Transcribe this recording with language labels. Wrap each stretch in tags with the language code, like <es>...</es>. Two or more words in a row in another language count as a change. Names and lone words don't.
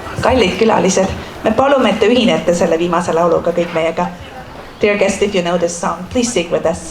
<et>kallid külalised, me palume, et te ühinete selle viimase lauluga kõik meiega.</et> <en>Dear guest, if you know this song, please sing with us.</en>